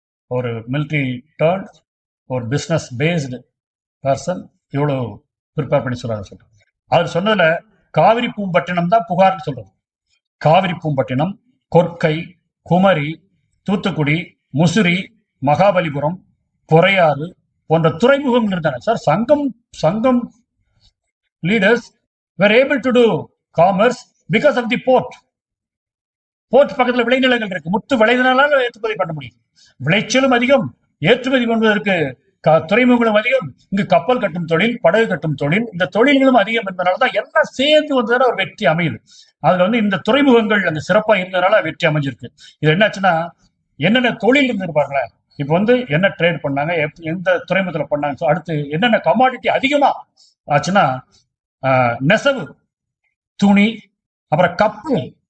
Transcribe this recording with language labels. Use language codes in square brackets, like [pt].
[ta] ஒரு military turn, ஒரு business based person இவ்வளவு ப்ரிப்பேர் பண்ணி சொல்றாரு. அவர் சொன்னதுல காவிரி பூம்பட்டினம் தான் புகார்னு சொல்றது. காவிரி பூம்பட்டினம், கொற்கை, குமரி, தூத்துக்குடி, முசிறி, மகாபலிபுரம், பொறையாறு போன்ற துறைமுகங்கள் இருந்தன சார். [en] Sangam leaders were able to do commerce because of the port. [ta] Board பக்கத்துல விளைநிலங்கள் இருக்கு. முத்து விளைநிலால ஏற்றுமதி பண்ண முடியும். விளைச்சலும் அதிகம், ஏற்றுமதி பண்ணுவதற்கு துறைமுகங்களும் அதிகம். இங்கு கப்பல் கட்டும் தொழில், படகு கட்டும் தொழில், இந்த தொழில்களும் அதிகம் என்பதனாலதான் எல்லாம் சேர்ந்து வந்ததால ஒரு வெற்றி அமையுது. அதுல வந்து இந்த துறைமுகங்கள் அந்த சிறப்பா இருந்ததுனால வெற்றி அமைஞ்சிருக்கு. இது என்னாச்சுன்னா என்னென்ன தொழில் இருந்திருப்பாங்களே, இப்ப வந்து என்ன ட்ரேட் பண்ணாங்க, எந்த துறைமுகத்துல பண்ணாங்க, அடுத்து என்னென்ன கமாடிட்டி அதிகமா ஆச்சுன்னா நெசவு, துணி, அப்புறம் கப்பல்.